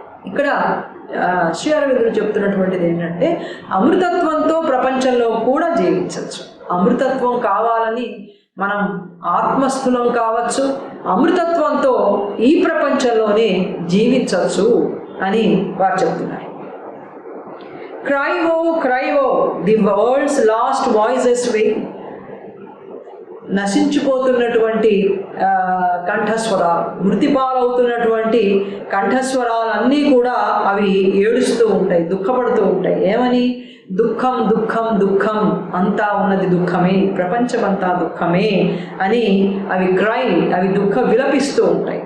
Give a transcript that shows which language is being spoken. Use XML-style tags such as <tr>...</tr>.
<te>ఇక్కడ శ్రీ అరవిందుడు చెప్తున్నటువంటిది ఏంటంటే అమృతత్వంతో ప్రపంచంలో కూడా జీవించవచ్చు. అమృతత్వం కావాలని మనం ఆత్మస్థులం కావచ్చు, అమృతత్వంతో ఈ ప్రపంచంలోనే జీవించవచ్చు అని వారు చెప్తున్నారు.</te> <en>Cry woe, the world's lost voices way.</en> <te>నశించిపోతున్నటువంటి కంఠస్వరాలు, మృతిపాలవుతున్నటువంటి కంఠస్వరాలన్నీ కూడా అవి ఏడుస్తూ ఉంటాయి, దుఃఖపడుతూ ఉంటాయి. ఏమని? దుఃఖం దుఃఖం దుఃఖం, అంతా ఉన్నది దుఃఖమే, ప్రపంచమంతా దుఃఖమే అని అవి అవి విలపిస్తూ ఉంటాయి.</te>